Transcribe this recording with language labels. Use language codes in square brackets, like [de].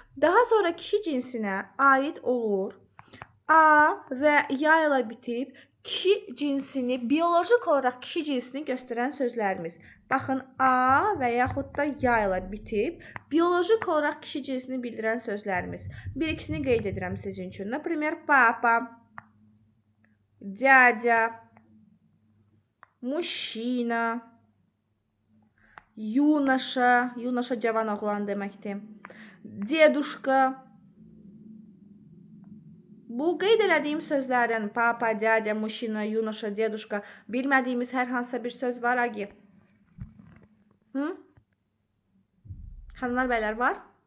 [az] Daha sonra kişi cinsinə aid olur A və ya ilə bitib kişi cinsini, biolojik olaraq kişi cinsini göstərən sözlərimiz. Baxın, A və yaxud da ya ilə bitib biolojik olaraq kişi cinsini bildirən sözlərimiz. Bir ikisini qeyd edirəm sizin üçün. [ru] Например, папа, дядя, мужчина, юноша, юноша [az] cavan oğlan deməkdir. [ru] Дедушка. [az] Bu qeyd elədiyim sözlərdən [ru] papa, dядя, mужчина, юноша, дедушка [az] bilmədiyimiz hər hansısa bir söz var, Agi? Xanımlar, bəylər var?